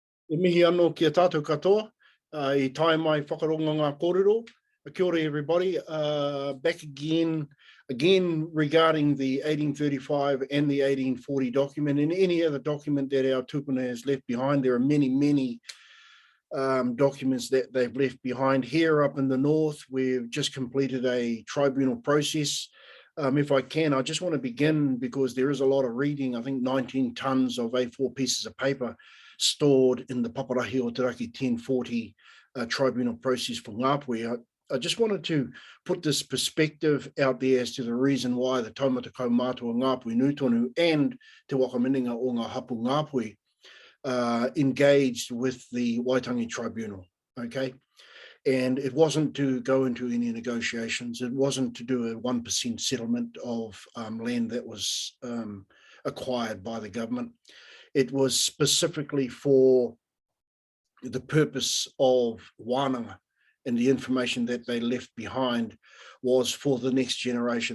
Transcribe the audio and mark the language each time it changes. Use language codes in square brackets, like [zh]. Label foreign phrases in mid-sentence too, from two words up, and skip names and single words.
[mi] E mihi anō ki a tātou katoa, I tae mai whakaronga ngā kōrero. Kia ora [en] everybody, back again regarding the 1835 and the 1840 document and any other document that our tupuna has left behind. There are many documents that they've left behind. Here up in the north, we've just completed a tribunal process. If I can, I just want to begin because there is a lot of reading. I think 19 tons of A4 pieces of paper stored in the Paparahi o Taraki 1040 tribunal process for Ngāpuhi. I just wanted to put this perspective out there as to the reason why the taumata kaumātua Ngāpuhi Nūtonu and Te Wakaminenga o ngā hapu Ngāpuhi engaged with the Waitangi Tribunal, okay? And it wasn't to go into any negotiations. It wasn't to do a 1% settlement of land that was acquired by the government. It was specifically for the purpose of wānanga, and the information that they left behind was for the next generation.